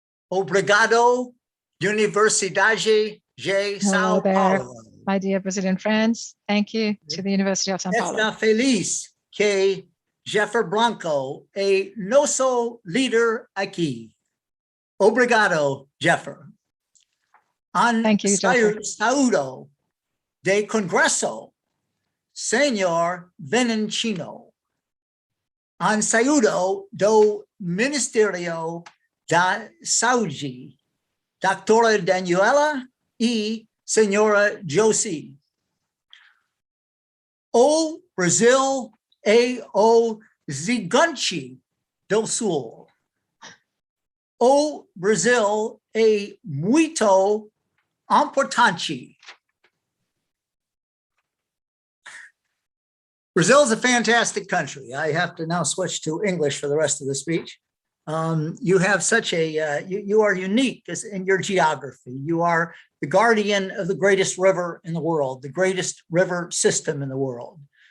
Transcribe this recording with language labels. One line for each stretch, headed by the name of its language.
Portuguese: Obrigado, Universidade de São Paulo.
English: My dear Brazilian friends, thank you to the University of São Paulo.
Portuguese: Está feliz que Jeffer Blanco é nosso líder aqui. Obrigado, Jeffer.
English: Thank you, Jeffer.
Portuguese: Saúdo de Congresso, Senhor Venencino. An saúdo do Ministério da Saúde, Doutora Daniela e Senhora Josie. O Brasil é o gigante do Sul. O Brasil é muito importante.
English: Brazil is a fantastic country. I have to now switch to English for the rest of the speech. You have such a, you are unique in your geography. You are the guardian of the greatest river in the world, the greatest river system in the world.